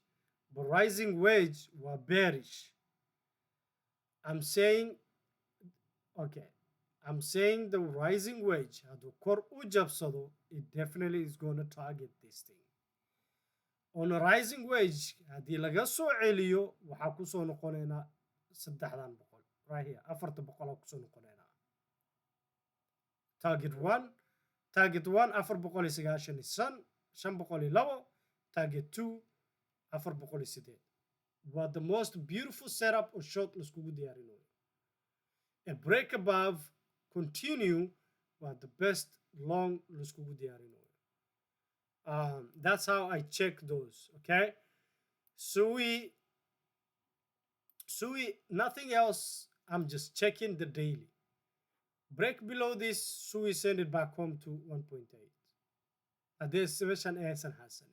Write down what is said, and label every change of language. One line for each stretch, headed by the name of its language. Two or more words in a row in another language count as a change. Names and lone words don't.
English: But rising wedge were bearish. I'm saying, okay, I'm saying the rising wedge, it definitely is going to target this thing. On a rising wedge,
Somali: haddii laga soo celiyo waxaa ku soo noqonaynaa 300
English: right here
Somali: 400 ku soo noqonaynaa.
English: Target 1 495 502, target 2 408. What the most beautiful setup or short
Somali: laiskugu diyaarinayo.
English: A break above, continue, what the best long
Somali: laiskugu diyaarinayo.
English: That's how I check those, okay? SUI, nothing else. I'm just checking the daily. Break below this, SUI send it back home to 1.8. There's an S and Hassan.